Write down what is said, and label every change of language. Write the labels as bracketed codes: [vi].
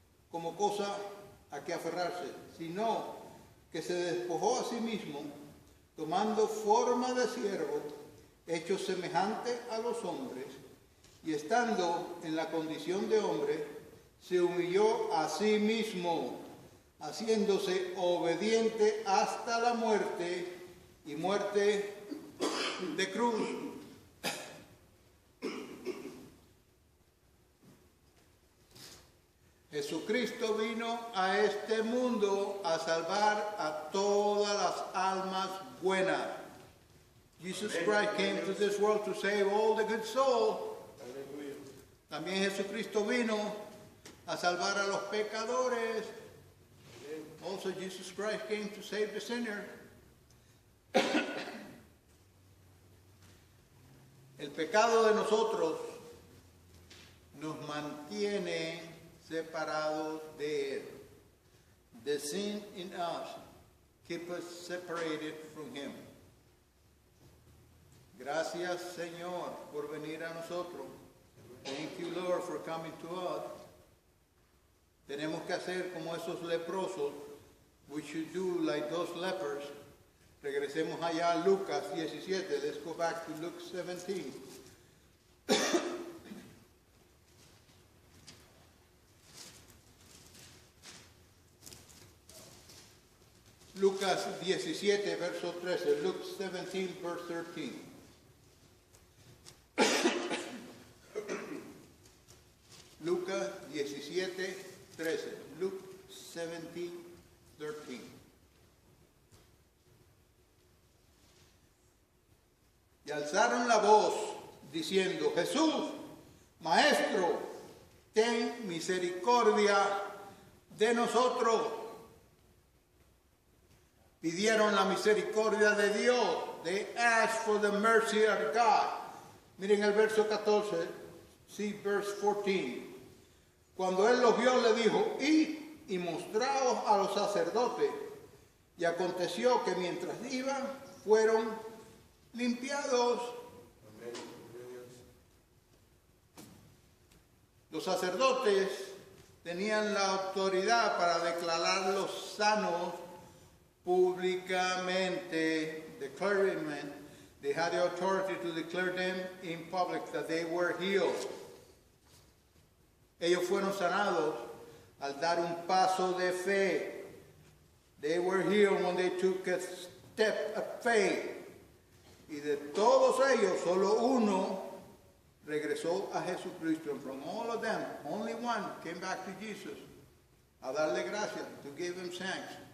[es] como cosa a que aferrarse, sino que se despojó a sí mismo, tomando forma de siervo, hecho semejante a los hombres, y estando en la condición de hombre, se humilló a sí mismo, haciéndose obediente hasta la muerte, y muerte de cruz. Jesucristo vino a este mundo a salvar a todas las almas buenas. [en] Jesus Christ came to this world to save all the good souls. [es] También Jesucristo vino a salvar a los pecadores. [en] Also Jesus Christ came to save the sinner. [es] El pecado de nosotros nos mantiene separados de Él. [en] The sin in us keep us separated from Him. [es] Gracias, Señor, por venir a nosotros. [en] Thank you, Lord, for coming to us. [es] Tenemos que hacer como esos leprosos. [en] We should do like those lepers. [es] Regresemos allá a Lucas 17. [en] Let's go back to Luke 17. [es] Lucas 17, verso 13. [en] Luke 17, verse 13. [es] Lucas 17, 13. Luke 17, 13. Y alzaron la voz diciendo: Jesús, Maestro, ten misericordia de nosotros. Pidieron la misericordia de Dios. [en] They asked for the mercy of God. [es] Miren el verso 14. [en] See verse 14. [es] Cuando él los vio, le dijo: id y mostraos a los sacerdotes. Y aconteció que mientras iban, fueron limpiados. Los sacerdotes tenían la autoridad para declararlos sanos públicamente. [en] The clergymen, they had the authority to declare them in public that they were healed. [es] Ellos fueron sanados al dar un paso de fe. [en] They were healed when they took a step of faith. [es] Y de todos ellos, solo uno regresó a Jesucristo. [en] And from all of them, only one came back to Jesus [es] a darle gracias, [en] to give him thanks.